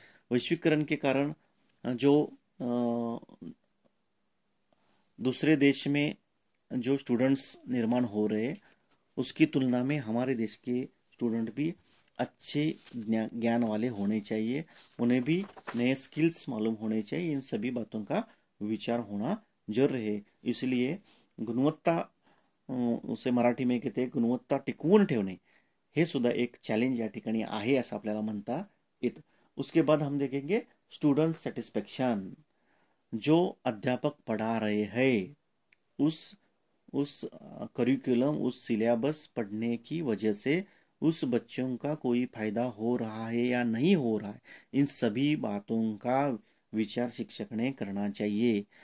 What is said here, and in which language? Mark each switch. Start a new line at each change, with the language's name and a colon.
Hindi: वैश्वीकरण के कारण जो दूसरे देश में जो स्टूडेंट्स निर्माण हो रहे हैं, उसकी तुलना में हमारे देश के स्टूडेंट भी अच्छे ज्ञान वाले होने चाहिए, उन्हें भी नए स्किल्स मालूम होने चाहिए। इन सभी बातों का विचार होना जरूरी है। इसलिए गुणवत्ता, उसे मराठी में कहते हैं
Marathi: गुणवत्ता टिकवून ठेवणे, हे सुद्धा एक चॅलेंज या ठिकाणी आहे असं आपल्याला म्हणता येतं।
Hindi: उसके बाद हम देखेंगे स्टूडेंट सेटिस्फेक्शन। जो अध्यापक पढ़ा रहे हैं, उस करिकुलम, उस सिलेबस पढ़ने की वजह से उस बच्चों का कोई फायदा हो रहा है या नहीं हो रहा है, इन सभी बातों का विचार शिक्षक ने करना चाहिए।